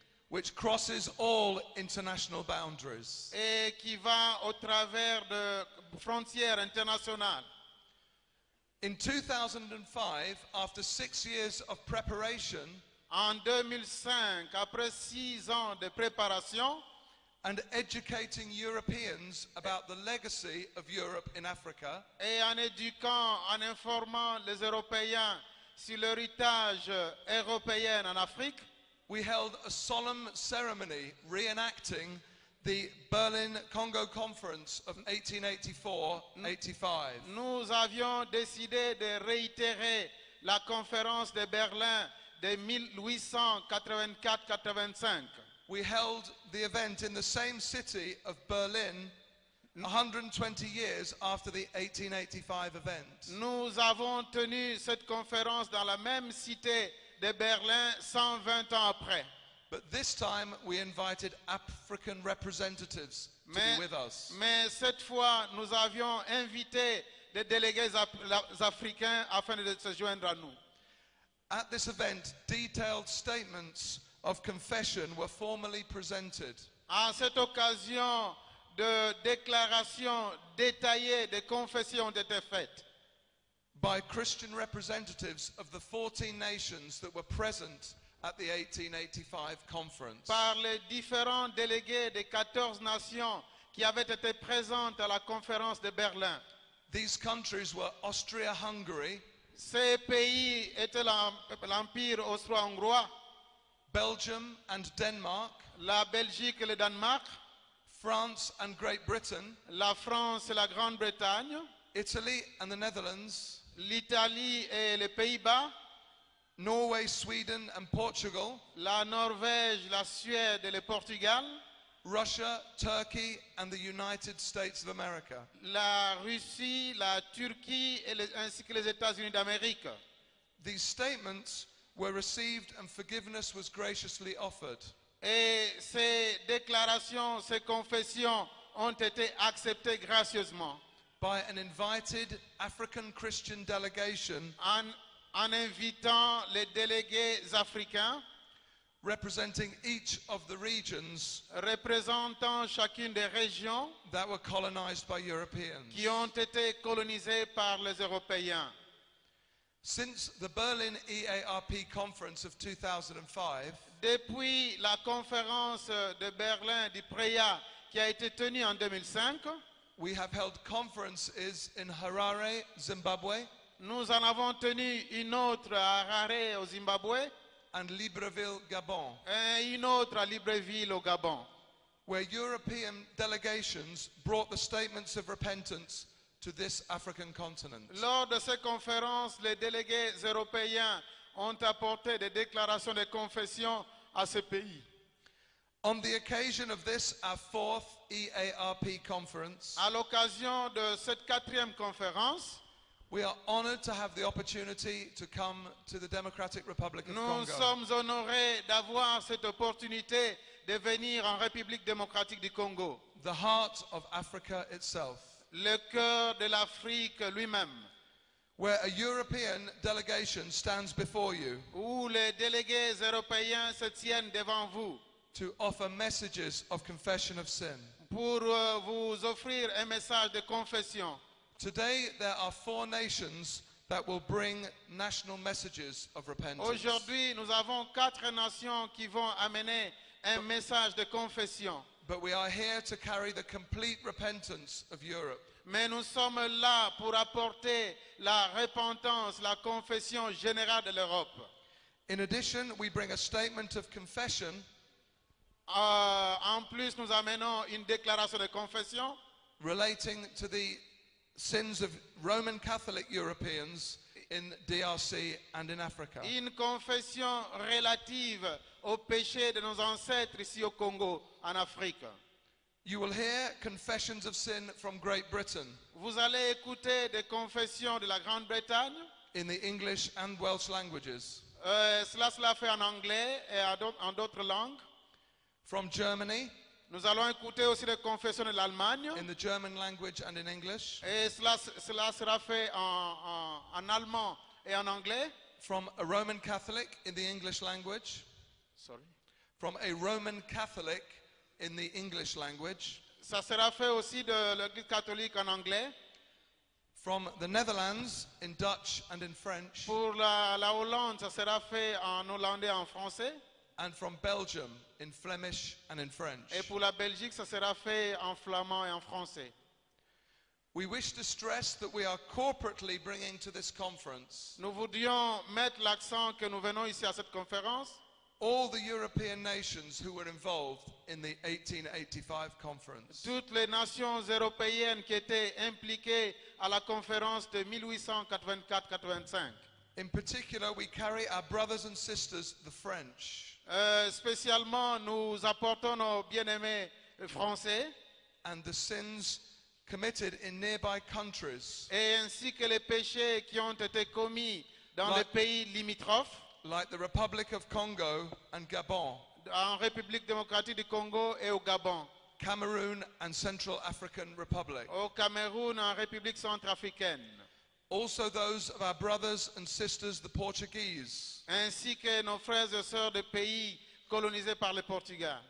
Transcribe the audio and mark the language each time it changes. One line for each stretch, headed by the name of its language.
English: Which crosses all international boundaries.
French: et qui va au travers de frontières internationales.
English: In 2005, after 6 years of preparation
French: En 2005, après 6 ans de préparation
English: and educating Europeans about the legacy of Europe in Africa,
French: et en éduquant, en informant les Européens sur l'héritage européen en Afrique,
English: we held a solemn ceremony reenacting the Berlin Congo Conference of 1884-85.
French: nous avions décidé de réitérer la conférence de Berlin de 1884-85.
English: We held the event in the same city of Berlin 120 years after the 1885 event.
French: Nous avons tenu cette conférence dans la même cité de Berlin 120 ans après.
English: But this time we invited African representatives to
French: Mais,
English: be with us.
French: mais cette fois, nous avions invité des délégués africains afin de se joindre à nous.
English: At this event, detailed statements of confession were formally presented.
French: À cette occasion, de déclarations détaillées de confessions ont été faites
English: By Christian representatives of the 14 nations that were present at the 1885 conference.
French: par les différents délégués des 14 nations qui avaient été présentes à la conférence de Berlin.
English: These countries were Austria-Hungary,
French: Ces pays étaient l'Empire austro-hongrois,
English: Belgium and Denmark,
French: la Belgique et le Danemark,
English: France and Great Britain,
French: la France et la Grande-Bretagne,
English: Italy and the Netherlands,
French: l'Italie et les Pays-Bas,
English: Norway, Sweden and Portugal,
French: la Norvège, la Suède et le Portugal,
English: Russia, Turkey and the United States of America.
French: la Russie, la Turquie ainsi que les États-Unis d'Amérique.
English: These statements were received and forgiveness was graciously offered.
French: Et ces déclarations, ces confessions ont été acceptées gracieusement
English: By an invited African Christian delegation
French: en invitant les délégués africains
English: representing each of the regions
French: représentant chacune des régions
English: that were colonized by Europeans.
French: qui ont été colonisées par les Européens.
English: Since the Berlin EARP conference of 2005,
French: Depuis la conférence de Berlin du PREA qui a été tenue en 2005,
English: we have held conferences in Harare, Zimbabwe,
French: nous en avons tenu une autre à Harare au Zimbabwe
English: and Libreville, Gabon,
French: et une autre à Libreville au Gabon,
English: where European delegations brought the statements of repentance to this African continent.
French: Lors de ces conférences, les délégués européens ont apporté des déclarations de confession à ce pays.
English: On the occasion of this, our fourth EARP conference,
French: À l'occasion de cette 4e conférence,
English: we are honored to have the opportunity to come to the Democratic Republic of
French: nous
English: Congo.
French: sommes honorés d'avoir cette opportunité de venir en République démocratique du Congo,
English: The heart of Africa itself,
French: le cœur de l'Afrique lui-même,
English: where a European delegation stands before you
French: où les délégués européens se tiennent devant vous
English: to offer messages of confession of sin.
French: pour vous offrir un message de confession.
English: Today, there are 4 nations that will bring national messages of repentance.
French: Aujourd'hui, nous avons 4 nations qui vont amener un message de confession.
English: But we are here to carry the complete repentance of Europe.
French: Mais nous sommes là pour apporter la repentance, la confession générale de l'Europe.
English: In addition, we bring a statement of confession
French: En plus, nous amenons une déclaration de confession
English: relating to the sins of Roman Catholic Europeans in DRC and in Africa.
French: une confession relative au péché de nos ancêtres ici au Congo, en Afrique.
English: You will hear confessions of sin from Great Britain
French: Vous allez écouter des confessions de la Grande-Bretagne.
English: in the English and Welsh languages,
French: Cela fait en anglais et en d'autres langues.
English: from Germany
French: Nous allons écouter aussi des confessions de l'Allemagne.
English: in the German language and in English,
French: Et cela sera fait en allemand et en anglais.
English: from a Roman Catholic in the English language, Sorry. from a Roman Catholic in the English language,
French: Ça sera fait aussi de l'Église catholique en anglais.
English: from the Netherlands in Dutch and in French,
French: Pour la Hollande, ça sera fait en hollandais et en français.
English: and from Belgium in Flemish and in French.
French: Et pour la Belgique, ça sera fait en flamand et en français.
English: We wish to stress that we are corporately bringing to this conference
French: Nous voudrions mettre l'accent que nous venons ici à cette conférence,
English: all the European nations who were involved in the 1885 conference.
French: toutes les nations européennes qui étaient impliquées à la conférence de 1884-85.
English: In particular, we carry our brothers and sisters, the French,
French: Spécialement, nous apportons nos bien-aimés français
English: and the sins committed in nearby countries
French: et ainsi que les péchés qui ont été commis dans les pays limitrophes,
English: like the Republic of Congo and Gabon,
French: en République démocratique du Congo et au Gabon,
English: Cameroon and Central African Republic.
French: au Cameroun, en République centrafricaine,
English: Also those of our brothers and sisters, the Portuguese,
French: ainsi que nos frères et sœurs des pays colonisés par les Portugais,